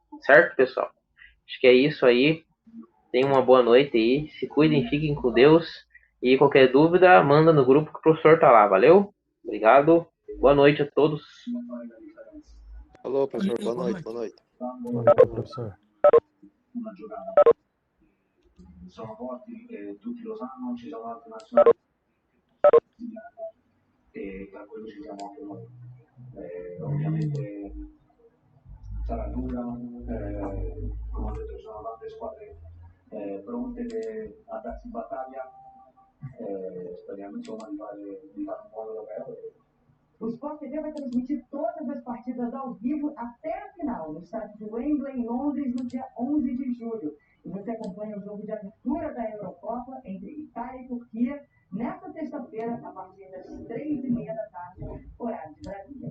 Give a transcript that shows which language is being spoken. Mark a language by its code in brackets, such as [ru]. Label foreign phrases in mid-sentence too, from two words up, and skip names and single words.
[pt] Certo, pessoal? Acho que é isso aí. Tenham uma boa noite aí. Se cuidem, fiquem com Deus. E qualquer dúvida, manda no grupo que o professor tá lá. Valeu? Obrigado. Boa noite a todos. Alô, professor. Boa noite. Boa noite. Boa noite, professor. [it] Sono forti, tutti lo sanno, ci sono altre nazionali e tra quello ci siamo anche noi. Ovviamente sarà dura, come ho detto ci sono tante squadre pronte a darsi battaglia, speriamo insomma di fare un buon europeo. [pt] O Sport TV vai transmitir todas as partidas ao vivo até a final, no estádio de Wembley, em Londres, no dia 11 de julho. E você acompanha o jogo de abertura da Eurocopa entre Itália e Turquia, nesta sexta-feira, a partir das 3h30 da tarde, horário de Brasília.